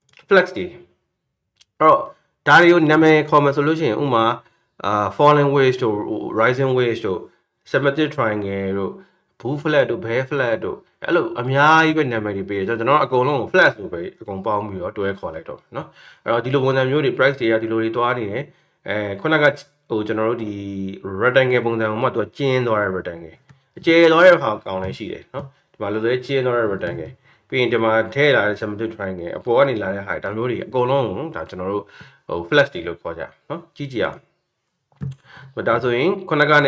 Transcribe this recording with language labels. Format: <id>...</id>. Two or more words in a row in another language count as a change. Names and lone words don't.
<my>flex တွေအဲ့တော့ဒါတွေကိုနာမည်ခေါ်မယ်ဆိုလို့ရှိရင်ဥမာ</my> <en>falling wedge</en> <my>တို့</my> <en>rising wedge</en> <my>တို့</my> <en>symmetric triangle</en> <my>တို့</my> <en>bull flag</en> <my>တို့</my> <en>bear flag</en> <my>တို့အဲ့လိုအများကြီးပဲနာမည်တွေပေးတယ်ကျွန်တော်အကုန်လုံးကို flag လို့ပဲအကုန်ပေါင်းပြီးတော့တွဲခေါ်လိုက်တော့เนาะအဲ့တော့ဒီလိုပုံစံမျိုးတွေ price တွေကဒီလိုတွေတွားနေတယ်ခုနကကျွန်တော်တို့ဒီ rectangle ပုံစံမှာသူကကျ င်းသွားတဲ့ rectangle အကျယ်သွားတဲ့ဟာကောင်းလည်းရှိတယ်เนาะဒီမှာလို့ဆိုကျင်းသွားတဲ့ rectangle ပြီးရင်ဒီမှာထည့်လာတဲ့</my> <en>symmetric triangle</en> <my>အပေါ်ကနေလာတဲ့ဟာဒါမျိုးတွေအကုန်လုံးဒါကျွန်တော်တို့flash တွေလို့ခေါ်ကြเนาะကြည့်ကြအောင်ဒါဆိုရင်ခုနကနဲ့</my>